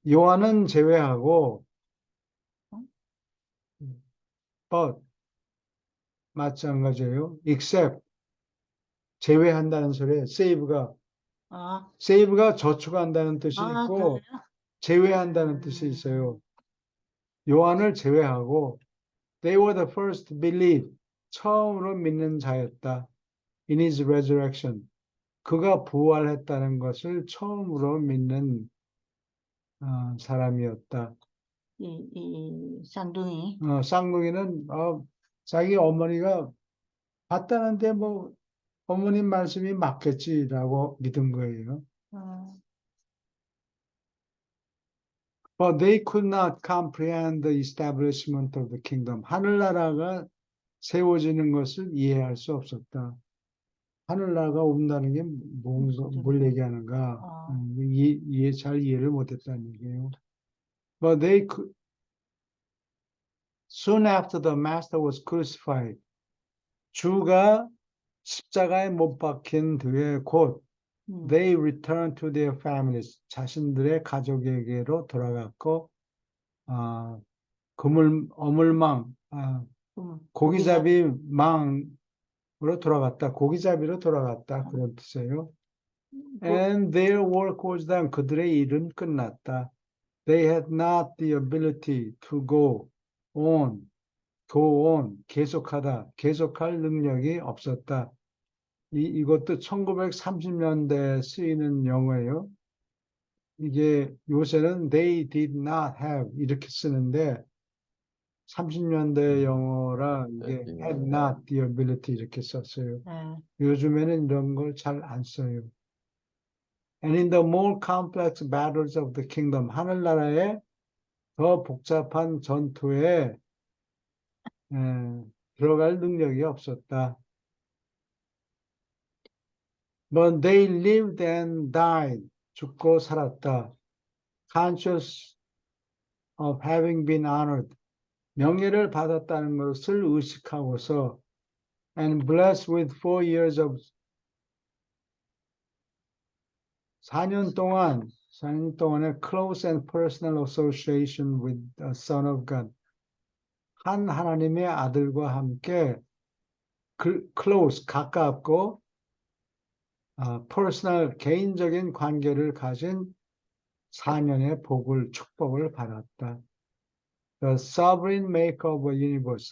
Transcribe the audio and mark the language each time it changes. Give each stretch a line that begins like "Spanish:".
Korean: 요한은 제외하고, 어? but 마찬가지예요. except 제외한다는 소리에 아, save가 저축한다는 뜻이 그래요? 있고 제외한다는 뜻이 있어요. 요한을 제외하고
English: they were the first to believe
Korean: 처음으로 믿는 자였다.
English: In his resurrection
Korean: 그가 부활했다는 것을 처음으로 믿는 사람이었다. 이 쌍둥이. 쌍둥이는 자기 어머니가 봤다는데 뭐 어머님 말씀이 맞겠지라고 믿은 거예요. 어,
English: But they could not comprehend the establishment of the kingdom.
Korean: 하늘나라가 세워지는 것을 이해할 수 없었다. 하늘나라가 온다는 게 뭘 얘기하는가? 어, 잘 이해를 못했다는 얘기예요.
English: But they could, soon after the master was crucified,
Korean: 주가 십자가에 못 박힌 뒤에 곧
English: they returned to their families,
Korean: 자신들의 가족에게로 돌아갔고, 어물망, 고기잡이 망으로 돌아갔다. 고기잡이로 돌아갔다. 그런 뜻이에요.
English: And their work was done.
Korean: 그들의 일은 끝났다.
English: They had not the ability to go on,
Korean: 계속하다, 계속할 능력이 없었다. 이것도 1930년대에 쓰이는 영어예요. 이게 요새는
English: they did not have
Korean: 이렇게 쓰는데 30년대 영어라 이게
English: had not the ability
Korean: 이렇게 썼어요. 요즘에는 이런 걸 잘 안 써요.
English: And in the more complex battles of the kingdom,
Korean: 하늘나라의 더 복잡한 전투에 들어갈 능력이 없었다.
English: But they lived and died.
Korean: 죽고 살았다.
English: Conscious of having been honored.
Korean: 명예를 받았다는 것을 의식하고서
English: and blessed with 4 years of
Korean: 4년 동안의
English: close and personal association with the Son of God.
Korean: 한 하나님의 아들과 함께 close, 가깝고 personal, 개인적인 관계를 가진 4년의 축복을 받았다.
English: The sovereign maker of a universe.